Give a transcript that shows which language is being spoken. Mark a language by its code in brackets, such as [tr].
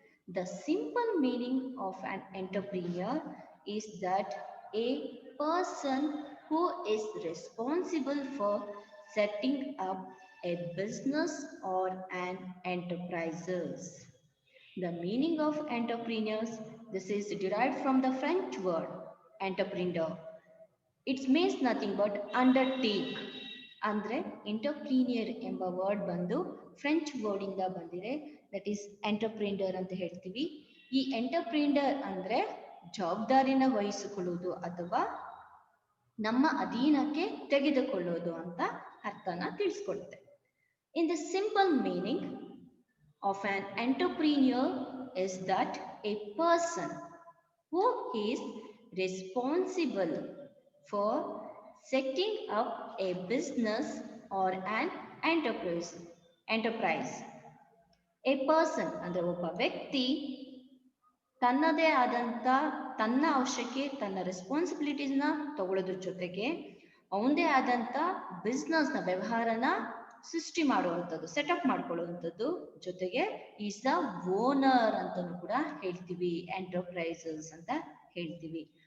[en] The simple meaning of an entrepreneur is that a person who is responsible for setting up a business or an enterprises. The meaning of entrepreneurs, this is derived from the French word entrepreneur. It means nothing but undertake. [kn] ಅಂದ್ರೆ entrepreneur ಎಂಬ word ಬಂದು French word ಇಂದ ಬಂದಿದೆ. [en] that is [kn] entrepreneur ಅಂತ ಹೇಳ್ತೀವಿ. ಈ entrepreneur ಅಂದ್ರೆ ಜವಾಬ್ದಾರಿನ ವಹಿಸಿಕೊಳ್ಳುವುದು ಅಥವಾ ನಮ್ಮ ಅಧೀನಕ್ಕೆ ತೆಗೆದುಕೊಳ್ಳೋದು ಅಂತ ಅರ್ಥನ ತಿಳಿಸ್ಕೊಡುತ್ತೆ. [en] In the simple meaning of an entrepreneur is that a person who is responsible for setting up a business or an enterprise. A person [kn] ಅಂದ್ರೆ ಒಬ್ಬ ವ್ಯಕ್ತಿ ತನ್ನದೇ ಆದಂತ ತನ್ನ ಅವಶ್ಯಕ್ಕೆ ತನ್ನ ರೆಸ್ಪಾನ್ಸಿಬಿಲಿಟೀಸ್ನ ತಗೊಳ್ಳೋದ್ರ ಜೊತೆಗೆ ಅವನದೇ ಆದಂತ ಬಿಸ್ನೆಸ್ ನ ವ್ಯವಹಾರನ ಸೃಷ್ಟಿ ಮಾಡುವಂಥದ್ದು, ಸೆಟಪ್ ಮಾಡ್ಕೊಳ್ಳುವಂಥದ್ದು, ಜೊತೆಗೆ [en] is the owner [kn] ಅಂತಲೂ ಕೂಡ ಹೇಳ್ತೀವಿ, ಎಂಟರ್ಪ್ರೈಸಸ್ ಅಂತ ಹೇಳ್ತೀವಿ.